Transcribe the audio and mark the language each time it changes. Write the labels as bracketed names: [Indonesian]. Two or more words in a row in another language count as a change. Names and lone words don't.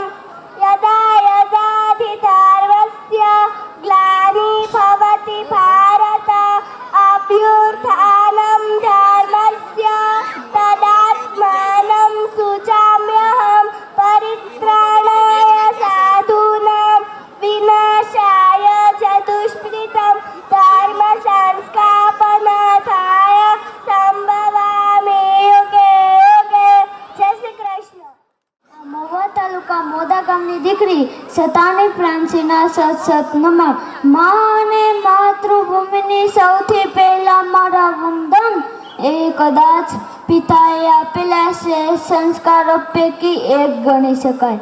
[Sanskrit] यदा यदा हि धर्मस्य ग्लानि भवति भारत, अभ्युत्थानं धर्मस्य तदात्मानं सृजाम्यहं. परित्राणाय साधूनां विनाशाय च दुष्कृतं, धर्म संस्थापनार्थाय संभवामि युगे युगे. जय श्री कृष्ण. [Gujarati] મહુવા તાલુકા મોદા ગામની દીકરી સતાની પ્રાંસીના સત નમન. મા અને માતૃભૂમિની સૌથી પહેલા મારા વંદન. એ કદાચ પિતાએ આપેલા શ્રેષ્ઠ સંસ્કારો પૈકી એક ગણી શકાય.